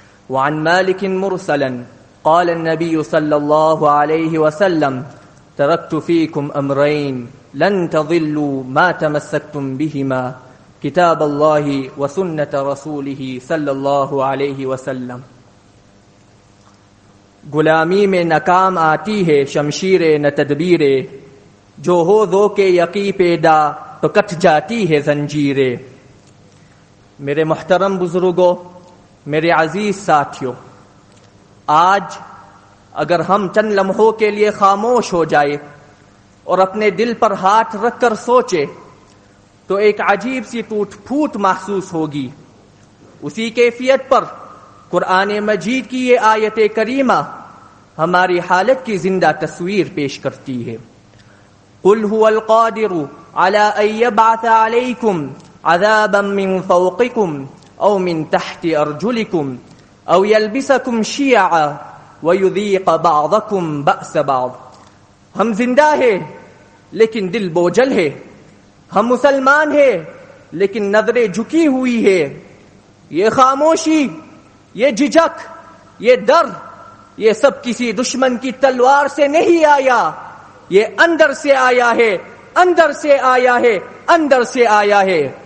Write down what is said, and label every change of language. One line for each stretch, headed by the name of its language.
Arabic: وعن مالك مرسلا قال النبي صلى الله عليه وسلم: تركت فيكم أمرين لن تضلوا ما تمسكتم بهما، كتاب الله وسنة رسوله صلى الله عليه وسلم.
Urdu: غلامی میں ناکام آتی ہے شمشیرے نہ تدبیرے، جو ہو دو کے یقی پیدا تو کٹ جاتی ہے زنجیرے. میرے محترم بزرگوں، میرے عزیز ساتھیوں، آج اگر ہم چند لمحوں کے لیے خاموش ہو جائے اور اپنے دل پر ہاتھ رکھ کر سوچے تو ایک عجیب سی ٹوٹ پھوٹ محسوس ہوگی. اسی کیفیت پر قرآن مجید کی یہ آیت کریمہ ہماری حالت کی زندہ تصویر پیش کرتی ہے.
Arabic: قل هو القادر على أن يبعث عليكم عذابا من فوقكم أو من تحت أرجلكم أو يلبسكم شيعا ويذيق بعضكم بأس بعض.
Urdu: ہم زندہ ہے لیکن دل بوجھل ہے، ہم مسلمان ہے لیکن نظریں جھکی ہوئی ہے. یہ خاموشی، یہ جھجک، یہ ڈر، یہ سب کسی دشمن کی تلوار سے نہیں آیا، یہ اندر سے آیا ہے، اندر سے آیا ہے، اندر سے آیا ہے.